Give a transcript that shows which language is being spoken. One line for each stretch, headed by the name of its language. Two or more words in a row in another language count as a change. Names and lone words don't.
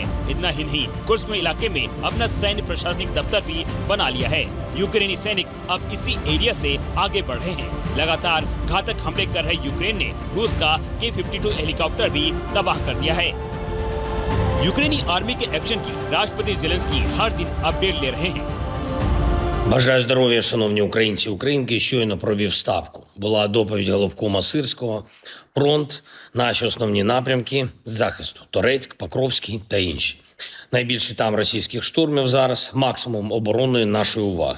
Hindi: इतना ही नहीं, कुर्स्क में इलाके में अपना सैन्य प्रशासनिक दफ्तर भी बना लिया है। यूक्रेनी सैनिक अब इसी एरिया से आगे बढ़ रहे हैं। लगातार घातक हमले कर रहे यूक्रेन ने रूस का K-52 हेलीकॉप्टर भी तबाह कर दिया है। यूक्रेनी आर्मी के एक्शन की राष्ट्रपति जेलेंस्की हर दिन अपडेट ले रहे हैं।
Ukrainian: Бажаю здоров'я, шановні українці, українки. Щойно провів ставку. Була доповідь головкома Сирського, фронт, наші основні напрямки захисту, Торецьк, Покровський та інші. Найбільше там російських штурмів зараз, максимум оборонної нашої уваги.